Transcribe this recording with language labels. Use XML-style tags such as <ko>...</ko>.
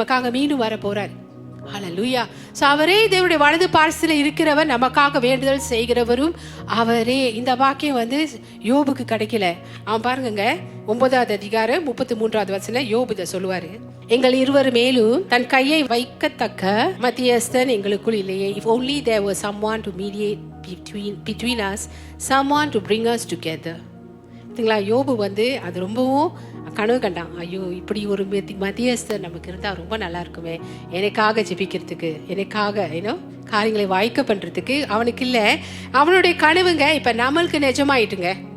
<ta>நமக்காக மீண்டும் வர போறார். ஹல்லேலூயா. ஸோ அவரே தேவனுடைய வலது பார்சலில் இருக்கிறவர், நமக்காக வேண்டுதல் செய்கிறவரும் அவரே. இந்த வாக்கியம் வந்து யோபுக்கு கிடைக்கல. அவன் பாருங்க 9வது அதிகாரம் 33வது வசனம் யோபு இதை சொல்லுவாரு. எங்கள் இருவர் மேலும் தன் கையை வைக்கத்தக்க மத்தியஸ்தன் எங்களுக்குள் இல்லையே.</ta> <en>If only there was someone to mediate between us, someone to bring us together.</en> <ta>பார்த்தீங்களா, யோபு வந்து அது ரொம்பவும் கனவு கண்டான். ஐயோ, இப்படி ஒரு மத்தியஸ்தர் நமக்கு இருந்தால் ரொம்ப நல்லா இருக்குமே, எனக்காக ஜெபிக்கிறதுக்கு, எனக்காக ஏன்னோ காரியங்களை வாய்க்க பண்ணுறதுக்கு. அவனுக்கு இல்லை, அவனுடைய கனவுங்க இப்போ நம்மளுக்கு நிஜமாயிட்டுங்க.</ta>